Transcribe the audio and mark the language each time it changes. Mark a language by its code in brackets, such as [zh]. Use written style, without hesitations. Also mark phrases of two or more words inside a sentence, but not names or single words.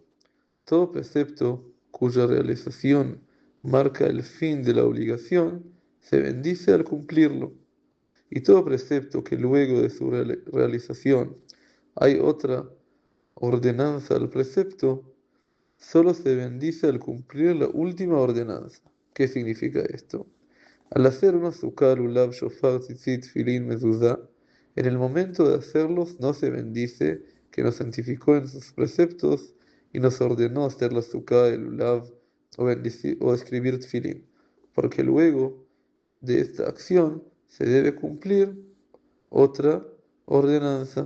[es] Todo precepto cuya realización marca el fin de la obligación se bendice al cumplirlo. Y todo precepto que luego de su realización hay otra ordenanza al precepto, solo se bendice al cumplir la última ordenanza. ¿Qué significa esto? Al hacer una sukkah, lulav, shofar, tzitzit, filín, mezuzá, en el momento de hacerlos no se bendice que nos santificó en sus preceptos y nos ordenó hacer la sukkah, el lulav o escribir tfilín, porque luego de esta acción se debe cumplir otra ordenanza.